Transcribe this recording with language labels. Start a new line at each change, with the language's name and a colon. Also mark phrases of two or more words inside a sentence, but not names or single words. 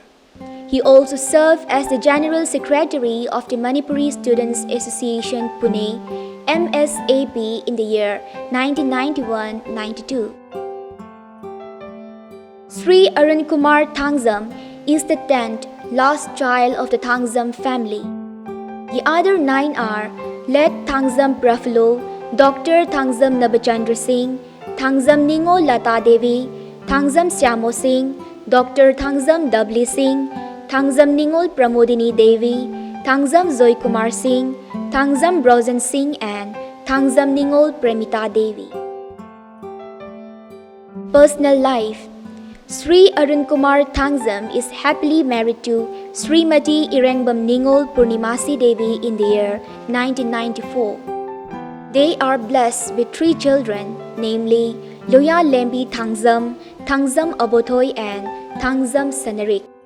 English: He also served as the General Secretary of the Manipuri Students Association Pune, MSAP in the year 1991-92. Shri Arunkumar Thangjam is the 10th last child of the Thangjam family. The other 9 are late Thangjam Praffulo, Dr. Thangjam Nabachandra Singh, Thangjam Ningol Lata Devi, Thangjam Shyamo Singh, Dr. Thangjam Dhabali Singh, Thangjam Ningol Pramodini Devi, Thangjam Joykumar Singh, Thangjam Brojan Singh and Thangjam Ningol Pramodini Devi. Personal life. Shri Arunkumar Thangjam is happily married to Srimati Irengbam Ningol Purnimashi Devi in the year 1994. They are blessed with 3 children, namely Loyalembi Thangjam, Thangjam Abotoy and Thangjam Sanarik.